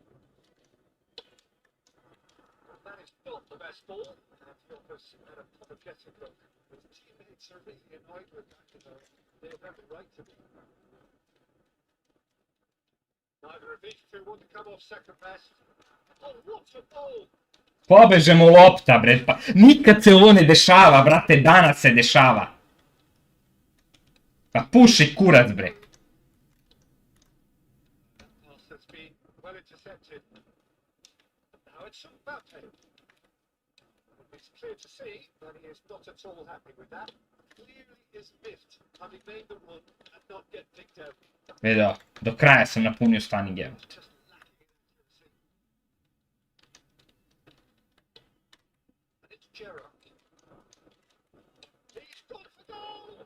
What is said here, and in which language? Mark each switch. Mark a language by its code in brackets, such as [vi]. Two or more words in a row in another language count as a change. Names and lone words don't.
[en] And that is not the best ball, and the opposite had a apologetic look. His teammates are really annoyed with that, you know. They have every right to be. Neither of these two want to come off second best. Oh, what a ball! [sr] Pobeže mu lopta, bre. Pa, nikad se ovo ne dešava, brate. Danas se dešava. Pa puši kurac, bre. [en] Pass has been well intercepted. Now it's Mbappe. It's clear to see that he is not at all happy with that. Clearly is miffed having made the run and not get picked out. [sr] Vedo, do kraja sam napunio stani game. [en] Just lacking in accuracy. And it's Gerrard. He's gone for goal!